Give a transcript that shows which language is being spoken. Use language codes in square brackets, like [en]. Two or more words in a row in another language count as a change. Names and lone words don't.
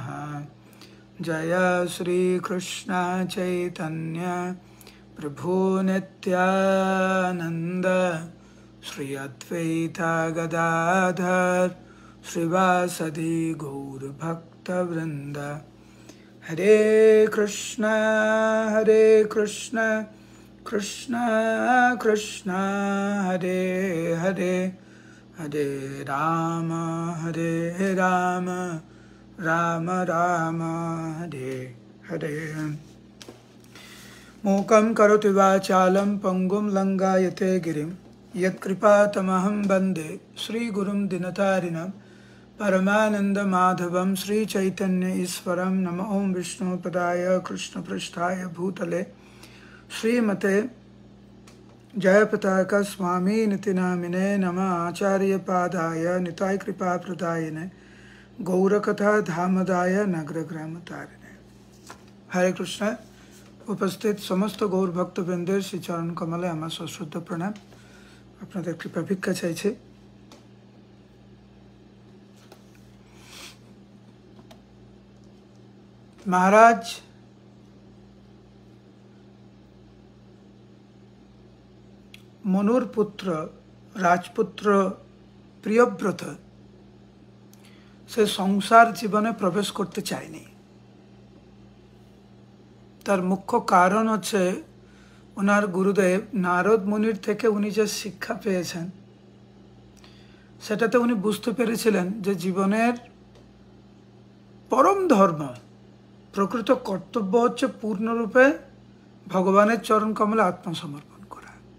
[sa] जय श्री कृष्ण चैतन्य प्रभु नित्यानंद श्री अद्वैत गदाधर श्रीवासदि गौर भक्तवृंद। हरे कृष्ण कृष्ण कृष्ण हरे हरे हरे राम राम राम हरे हरे। मूकं करोति वाचालं पंगुं लंघयते गिरिं यत्कृपातमहं वन्दे श्रीगुरुं दिनतारिणं परमानन्दमाधवं श्रीचैतन्य ईश्वरं। नमो ॐ विष्णुपदाय कृष्णपृष्ठाय भूतले श्रीमते जयपताका स्वामिनिति नामिने। नमः आचार्यपादाय निताय कृपाप्रदायिने गौरकथा धामदाय नगरग्रामतारिणे। हरे कृष्ण। [bn] উপস্থিত সমস্ত গৌর ভক্তবৃন্দের শ্রী চরণ কমলে আমার সশ্রদ্ধ প্রণাম। আপনাদের কৃপা ভিক্ষা চাইছি। মহারাজ মনুর পুত্র রাজপুত্র প্রিয়ব্রত সে সংসার জীবনে প্রবেশ করতে चायনি। তার মুখ্য কারণ হচ্ছে ওনার গুরুদেব নারদ মুনির থেকে উনি যে শিক্ষা পেয়েছেন সেটাতে উনি বুঝতে পেরেছিলেন যে জীবনের পরম ধর্ম, প্রকৃত কর্তব্য হচ্ছে পূর্ণরূপে ভগবানের চরণ কমলে আত্মসমর্পণ করা।